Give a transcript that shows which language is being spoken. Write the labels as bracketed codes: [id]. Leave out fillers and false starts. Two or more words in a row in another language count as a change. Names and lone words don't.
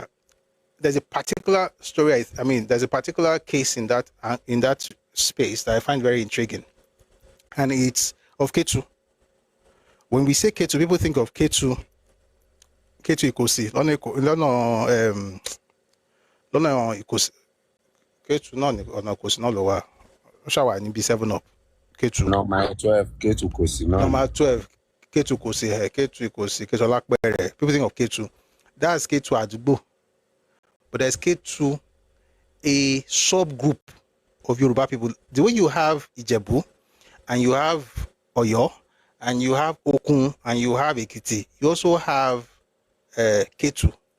[en] There's a particular story, there's a particular case in that space that I find very intriguing. And it's of Ketu. When we say Ketu, people think of Ketu Ikosi. Ikosi. Ketu no Ikosi no lower. Shawa ni be 7 up. Ketu. Number 12, Ketu Kosi. Number 12, Ketu Kosi. Ketu Ikosi. Ketu Olakpere. People think of Ketu. That's Ketu Adeboye. But there's Ketu, a subgroup of Yoruba people. The way you have Ijebu, and you have Oyo, and you have Okun, and you have Ekiti, you also have Ketu.